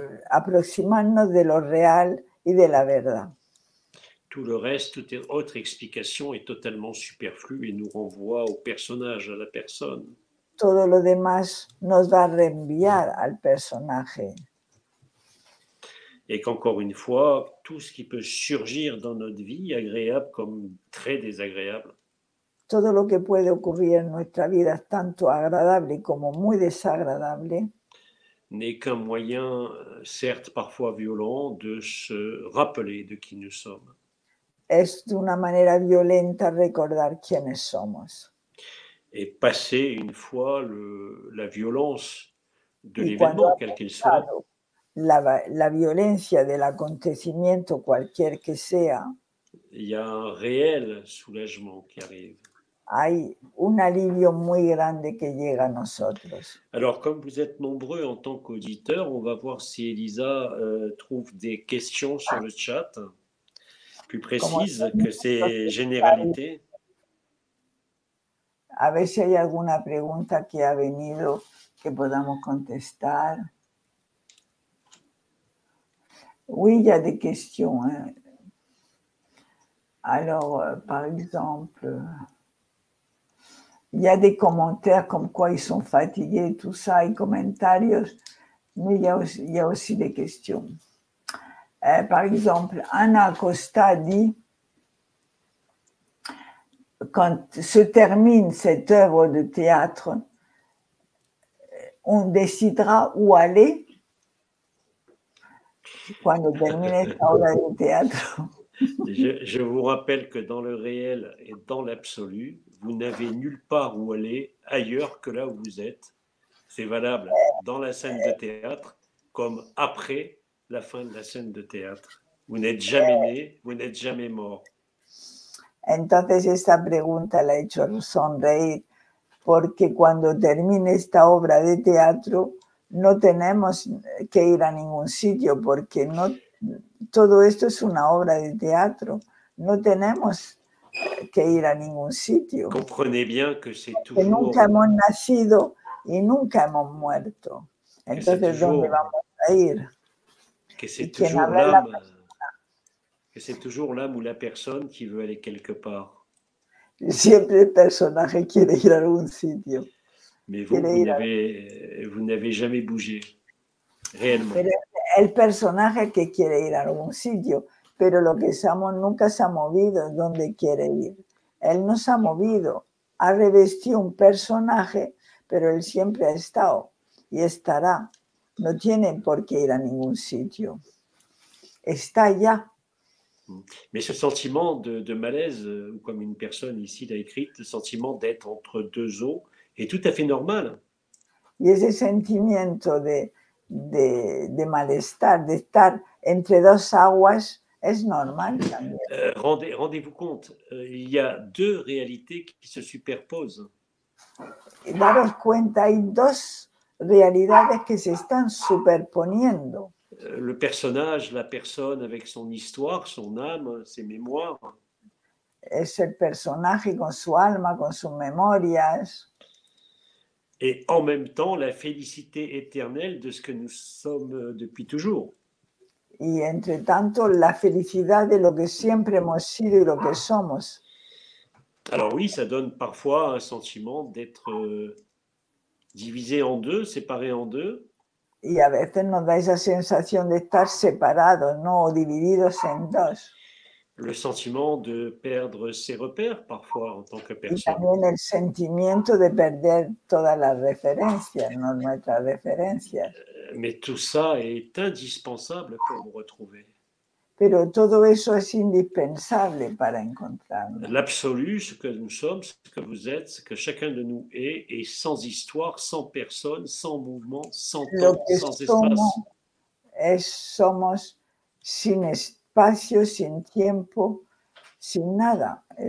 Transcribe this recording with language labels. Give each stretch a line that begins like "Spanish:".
Spanish: Aproximarnos de lo real y de la verdad.
French: Tout le reste, toute autre explication est totalement superflue et nous renvoie au personnage, à la personne.
Spanish: Todo lo demás nos va a reenviar al personaje.
French: Et qu'encore une fois, tout ce qui peut surgir dans notre vie, agréable comme très désagréable,
Spanish: Todo lo que puede ocurrir en nuestra vida, tanto agradable como muy desagradable,
French: n'est qu'un moyen, certes parfois violent, de se rappeler de qui nous sommes.
Spanish: es de una manera violenta recordar quiénes somos.
French: Et passer une fois la violence de
Spanish: Y cuando
French: l'événement,
Spanish: ha
French: quel qu'il soit,
Spanish: pasado la violencia del acontecimiento, cualquier que sea,
French: il y a un réel soulagement qui arrive.
Spanish: hay un alivio muy grande que llega a nosotros.
French: Alors, comme vous êtes nombreux en tant qu'auditeurs, on va voir si Elisa trouve des questions sur le chat, plus
Spanish: Como
French: précises que ces généralités.
Spanish: a ver si hay alguna pregunta que ha venido que podamos contestar.
French: Oui, il y a des questions. Hein. Alors, par exemple, il y a des commentaires comme quoi ils sont fatigués, tout ça,
Spanish: y comentarios,
French: mais il y a aussi des questions. Par exemple, Anna Acosta dit, quand se termine cette œuvre de théâtre, on décidera où aller
Spanish: cuando termine esta obra de teatro.
French: Je vous rappelle que dans le réel et dans l'absolu, vous n'avez nulle part où aller ailleurs que là où vous êtes. C'est valable dans la scène de théâtre comme après la fin de la scène de théâtre. Vous n'êtes jamais né, vous n'êtes jamais mort.
Spanish: Entonces esta pregunta la he hecho sonreír porque cuando termine esta obra de teatro no tenemos que ir a ningún sitio porque no, todo esto es una obra de teatro, no tenemos que ir a ningún sitio.
French: Comprenez bien que c'est
Spanish: Que
French: toujours...
Spanish: nunca hemos nacido y nunca hemos muerto. Entonces, ¿dónde vamos a ir?
French: Que c'est toujours l'âme... Que c'est toujours l'âme ou la personne qui veut aller quelque part.
Spanish: Siempre el personaje quiere ir a algún sitio. Mais vous n'avez jamais bougé, réellement. Pero el personaje que quiere ir a algún sitio, pero lo que somos nunca se ha movido donde quiere ir. Él no se ha movido, ha revestido un personaje, pero él siempre ha estado y estará. No tiene por qué ir a ningún sitio. Está allá.
French: Mais ce sentiment de malaise, ou comme une personne ici l'a écrit, le sentiment d'être entre deux eaux, est tout à fait normal.
Spanish: Y ese sentimiento de malestar, de estar entre dos aguas, es normal también.
French: Rendez-vous compte, il y a deux réalités qui se superposent.
Spanish: Y daros cuenta, hay dos realidades que se están superponiendo.
French: Le personnage, la personne avec son histoire, son âme, ses mémoires.
Spanish: Es el personaje con su alma, con sus memorias.
French: Et en même temps, la félicité éternelle de ce que nous sommes depuis toujours.
Spanish: Y entre tanto, la felicidad de lo que siempre hemos sido y lo que somos.
French: Alors oui, ça donne parfois un sentiment d'être divisé en deux, séparé en deux.
Spanish: Y a veces nos da esa sensación de estar separados, ¿no? O divididos en dos.
French: Le sentiment de perdre ses repères parfois en tant que personne.
Spanish: Y también el sentimiento de perder todas las referencias, ¿no? Nuestras referencias.
French: Mais tout ça est indispensable pour vous retrouver.
Spanish: Pero todo eso es indispensable para encontrarnos.
French: L'absolu, ce que nous sommes, ce que vous êtes, ce que chacun de nous est sans histoire, sans personne, sans mouvement, sans temps, sans espace.
Spanish: Somos sin espacio, sin tiempo, sin nada.